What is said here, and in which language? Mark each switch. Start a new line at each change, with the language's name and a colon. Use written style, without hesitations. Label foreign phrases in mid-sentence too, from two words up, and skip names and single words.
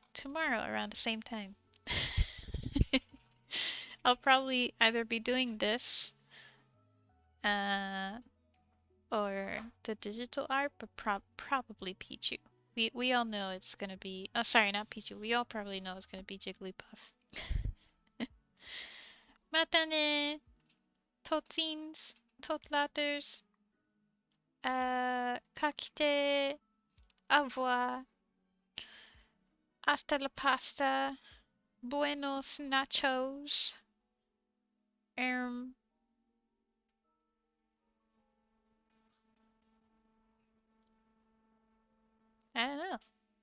English: Tomorrow around the same time. I'll probably either be doing this uh or the digital art, but probably Pichu. We all know it's gonna be. Oh, sorry, not Pichu. We all probably know it's gonna be Jigglypuff.
Japanese: またね,
English: totins, totlaters, kakite,
French: au revoir,
Spanish: hasta la pasta, buenos nachos,
English: um, I don't know.